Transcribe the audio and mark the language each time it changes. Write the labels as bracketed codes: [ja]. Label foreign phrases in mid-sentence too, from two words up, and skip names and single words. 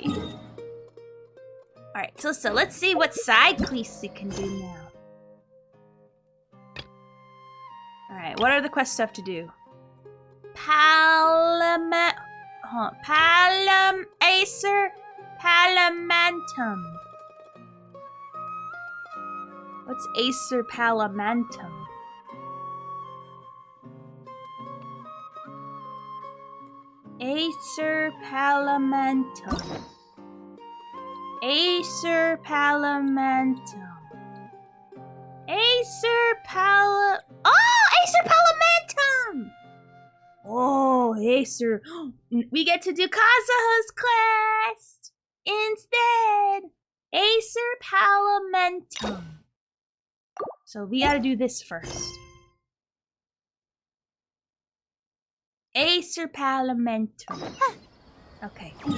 [en] Alright, so let's see what side quests we can do now. Alright, what are the quests I have to do? Acer Palamantum. What's Acer Palamantum? Acer Palamantum. Acer Palamantum. Acer Palamantum! Oh, Acer. We get to do Kazuha's quest instead. Acer Palamantum. So we gotta do this first. Acer Parliamentary. Okay.